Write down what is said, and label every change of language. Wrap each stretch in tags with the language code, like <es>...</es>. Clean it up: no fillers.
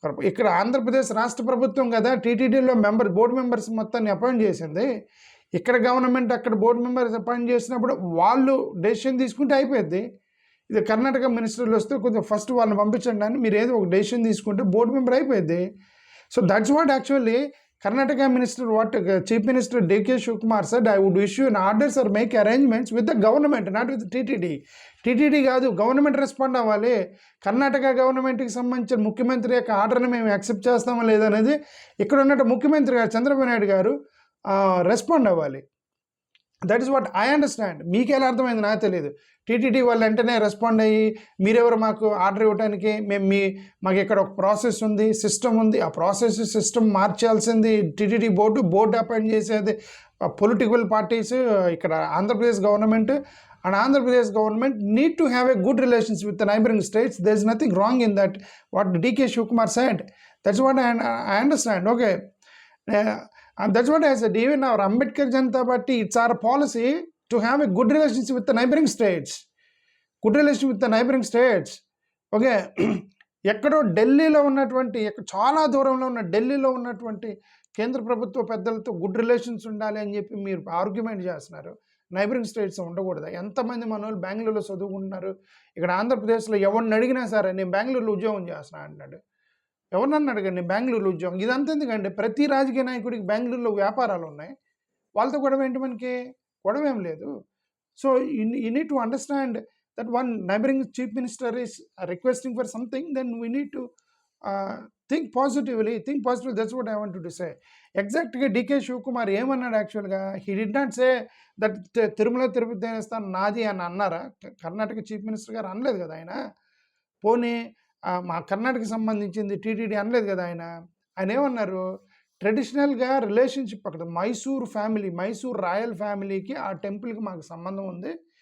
<te>ఇక్కడ ఆంధ్రప్రదేశ్ రాష్ట్ర ప్రభుత్వం కదా టీటీడీలో బోర్డు మెంబర్స్ మొత్తాన్ని అపాయింట్ చేసింది. ఇక్కడ గవర్నమెంట్ అక్కడ బోర్డు మెంబర్స్ అపాయింట్ చేసినప్పుడు వాళ్ళు డెసిషన్ తీసుకుంటే అయిపోద్ది. ఇది కర్ణాటక మినిస్టర్లు వస్తే కొంచెం ఫస్ట్ వాళ్ళని పంపించండి అని మీరు ఏదో ఒక డెసిషన్ తీసుకుంటే బోర్డు మెంబర్ అయిపోద్ది.</te> <en>So that's what actually Karnataka minister, Chief Minister DK Shivkumar said, I would issue an orders or make arrangements with the government, not with TTD.</en> <te>TTD కాదు, గవర్నమెంట్ రెస్పాండ్ అవ్వాలి. కర్ణాటక గవర్నమెంట్కి సంబంధించిన ముఖ్యమంత్రి యొక్క ఆర్డర్ని మేము యాక్సెప్ట్ చేస్తామా లేదనేది ఇక్కడ ఉన్నట్టు ముఖ్యమంత్రి గారు చంద్రబాబు నాయుడు గారు రెస్పాండ్ అవ్వాలి.</te> <en>That is what I understand.</en> <te>మీకు ఎలా అర్థమైంది నాకు తెలియదు. టీటీడీ వాళ్ళు వెంటనే రెస్పాండ్ అయ్యి మీరెవరు మాకు ఆర్డర్ ఇవ్వడానికి, మాకు ఇక్కడ ఒక ప్రాసెస్ ఉంది, సిస్టమ్ ఉంది, ఆ process system మార్చాల్సింది TTD board appoint చేసేది పొలిటికల్ పార్టీస్.</te> <en>ఇక్కడ Andhra Pradesh government and Andhra Pradesh government need to have a good relations with the neighbouring states. There is nothing wrong in that what DK Shivakumar said. That's what I understand. Okay, And that's what I said. Even our Ambedkar Janata Party, it's our policy to have a good relationship with the neighboring states. Good relationship with the neighboring states.</en> <te>Okay, ఎక్కడో ఢిల్లీలో ఉన్నటువంటి చాలా దూరంలో ఉన్న ఢిల్లీలో ఉన్నటువంటి కేంద్ర ప్రభుత్వ పెద్దలతో గుడ్ రిలేషన్స్ ఉండాలి అని చెప్పి మీరు ఆర్గ్యుమెంట్ చేస్తున్నారు. నైబరింగ్ స్టేట్స్ ఉండకూడదు. ఎంతమంది మన వాళ్ళు బెంగళూరులో చదువుకుంటున్నారు. ఇక్కడ ఆంధ్రప్రదేశ్లో ఎవరిని అడిగినా సరే నేను బెంగళూరులో ఉద్యోగం చేస్తున్నా అంటున్నాడు. ఎవరినన్నా అడగండి బెంగళూరులో ఉద్యోగం. ఇదంతా ఎందుకంటే ప్రతి రాజకీయ నాయకుడికి బెంగళూరులో వ్యాపారాలు ఉన్నాయి. వాళ్ళతో గొడవ ఏంటి? మనకి గొడవ ఏం లేదు.</te> <en>So you need to understand that one neighboring chief minister is requesting for something, then we need to think positively. That's what I wanted to say. Exactly.</en> <te>DK Shivakumar ఏమన్నాడు యాక్చువల్గా?</te> <en>he did not say that</en> <te>Tirumala Tirupati దేవస్థానం నాది అని అన్నారా? Karnataka chief minister గారు అనలేదు కదా ఆయన. పోనీ మా కర్ణాటకకి సంబంధించింది టీటీడీ అనలేదు కదా ఆయన. ఆయన ఏమన్నారు? ట్రెడిషనల్గా రిలేషన్షిప్ అక్కడ మైసూర్ రాయల్ ఫ్యామిలీకి ఆ టెంపుల్కి మాకు సంబంధం ఉంది.</te>